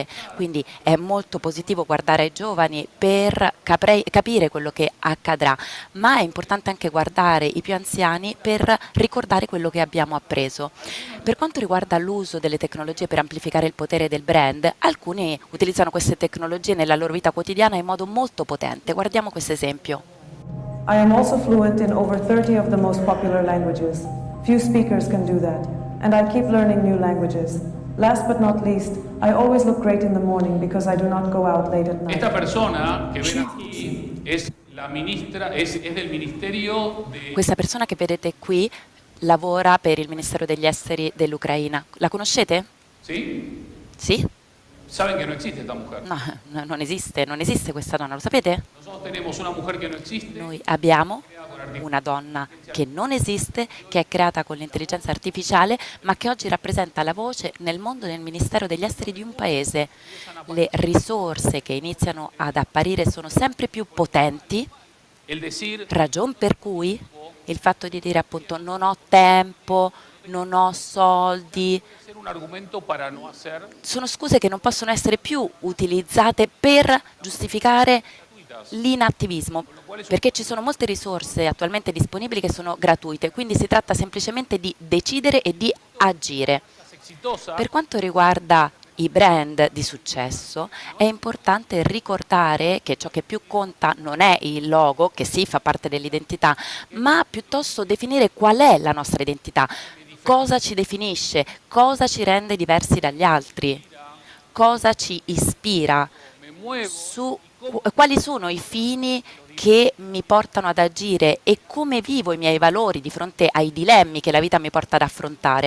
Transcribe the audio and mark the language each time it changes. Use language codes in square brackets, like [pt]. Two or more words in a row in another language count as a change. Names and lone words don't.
[it] Quindi è molto positivo guardare ai giovani per capire quello che accadrà, ma è importante anche guardare i più anziani per ricordare quello che abbiamo appreso. Per quanto riguarda l'uso delle tecnologie per amplificare il potere del brand, alcuni utilizzano queste tecnologie nella loro vita quotidiana in modo molto potente. Guardiamo questo esempio. [en] I am also fluent in over 30 of the most popular languages. Few speakers can do that, and I keep learning new languages. Last but not least, I always look great in the morning because I do not go out late at night. [es] Esta persona que ven aquí es la ministra, es del Ministerio de... [it] Questa persona che vedete qui lavora per il Ministero degli Esteri dell'Ucraina. La conoscete? [es] ¿Sí? [it] Sì? [es] Saben que no existe esta mujer. No, [it] non esiste questa donna, lo sapete? [es] Nosotros tenemos una mujer que no existe. [it] Noi abbiamo una donna che non esiste, che è creata con l'intelligenza artificiale, ma che oggi rappresenta la voce nel mondo del Ministero degli Esteri di un paese. Le risorse che iniziano ad apparire sono sempre più potenti, [es] El decir, [it] ragion per cui il fatto di dire appunto non ho tempo, non ho soldi, [es] ser un argumento para no hacer, [it] sono scuse che non possono essere più utilizzate per giustificare l'inattivismo, perché ci sono molte risorse attualmente disponibili che sono gratuite, quindi si tratta semplicemente di decidere e di agire. Per quanto riguarda i brand di successo, è importante ricordare che ciò che più conta non è il logo, che sì fa parte dell'identità, ma piuttosto definire qual è la nostra identità, cosa ci definisce, cosa ci rende diversi dagli altri, cosa ci ispira, quali sono i fini che mi portano ad agire e come vivo i miei valori di fronte ai dilemmi che la vita mi porta ad affrontare.